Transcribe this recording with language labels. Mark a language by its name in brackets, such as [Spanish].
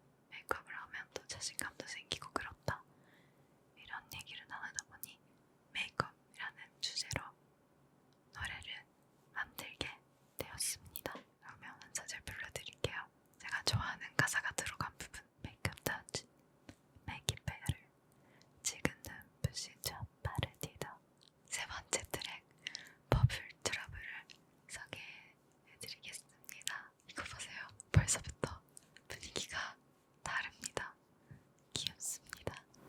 [Korean] 메이크업을 하면 또 자신감도 생기고 그렇다. 이런 얘기를 나누다 보니 메이크업이라는 주제로 노래를 만들게 되었습니다. 그러면 한 소절 불러드릴게요. 제가 좋아하는 가사가 들어간 부분. [English] Make up touch, make it better. [Korean] 지금 눈부신 저 파르티다. 세 번째 트랙 버블 트러블을 소개해드리겠습니다. 이거 보세요. 벌써부터 분위기가 다릅니다. 귀엽습니다.